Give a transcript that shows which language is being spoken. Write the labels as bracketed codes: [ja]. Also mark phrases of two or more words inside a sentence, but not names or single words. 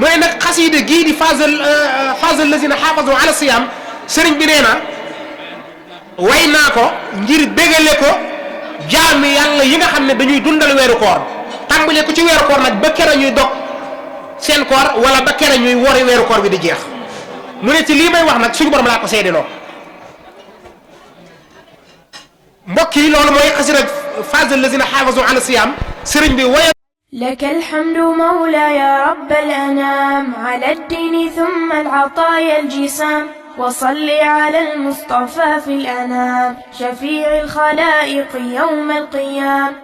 [wo] ne nag xasiida gii di fazal lazina xaafazu ala siyam sëriñ bi nee na way naa ko ngir bégale ko jaami yàlla yi nga xam ne dañuy dundal weeru koor tàmbale ko ci weeru koor nag ba kera ñuy dog seen koor wala ba kera ñuy wori weeru koor bi di jeex mu ne ci lii may wax nag suñu borom laa ko seediloo mbokk yi loolu mooy xasida fazal lazina xaafazu ala siyam sëriñ bi way [ar] لك الحمد مولاي رب الأنام على الدين ثم العطايا الجسام وصل على المصطفى في الأنام شفيع الخلائق يوم القيام